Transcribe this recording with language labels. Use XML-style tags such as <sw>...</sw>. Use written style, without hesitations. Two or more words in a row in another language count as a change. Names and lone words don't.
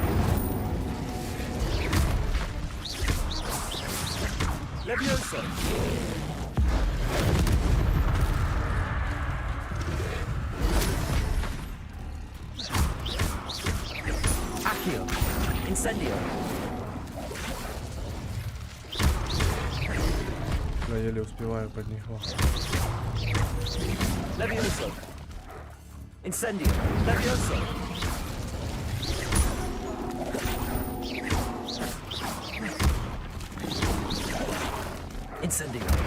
<ru>Levioso. Accio. Incendio. Я еле успеваю под них. Levioso. Incendio. Levioso. Incendio.</ru>